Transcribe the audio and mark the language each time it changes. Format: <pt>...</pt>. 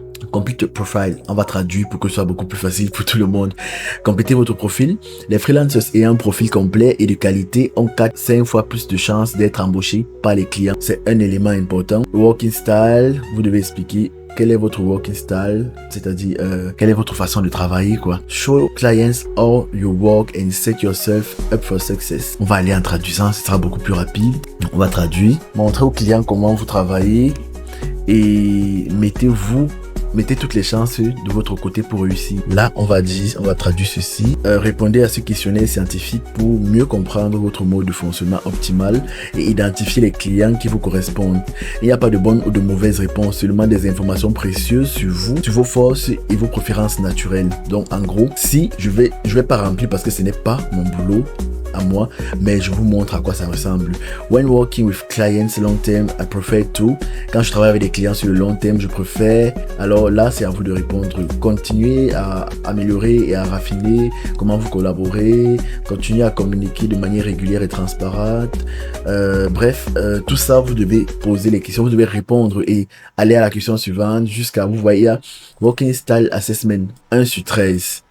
<fr>Complete profile, on va traduire pour que ce soit beaucoup plus facile pour tout le monde. Complétez votre profil. Les freelancers ayant un profil complet et de qualité ont 4-5 fois plus de chances d'être embauchés par les clients. C'est un élément important. Working style, vous devez expliquer quel est votre working style, c'est-à-dire quelle est votre façon de travailler quoi.</fr> <en>Show clients how you work and set yourself up for success.</en> <fr>On va aller en traduisant, ce sera beaucoup plus rapide. On va traduire. Montrez aux clients comment vous travaillez et mettez toutes les chances de votre côté pour réussir. Là, on va traduire ceci. Répondez à ce questionnaire scientifique pour mieux comprendre votre mode de fonctionnement optimal et identifier les clients qui vous correspondent. Il n'y a pas de bonne ou de mauvaise réponse, seulement des informations précieuses sur vous, sur vos forces et vos préférences naturelles. Donc, en gros, si je vais pas remplir parce que ce n'est pas mon boulot à moi, mais je vous montre à quoi ça ressemble.</fr> <en>When working with clients long term, I prefer to.</en> <fr>Quand je travaille avec des clients sur le long terme, je préfère. Alors là, c'est à vous de répondre. Continuez à améliorer et à raffiner comment vous collaborez. Continuez à communiquer de manière régulière et transparente. Bref, tout ça, vous devez poser les questions, vous devez répondre et aller à la question suivante jusqu'à vous voyez Working Style Assessment 1 sur 13.</fr>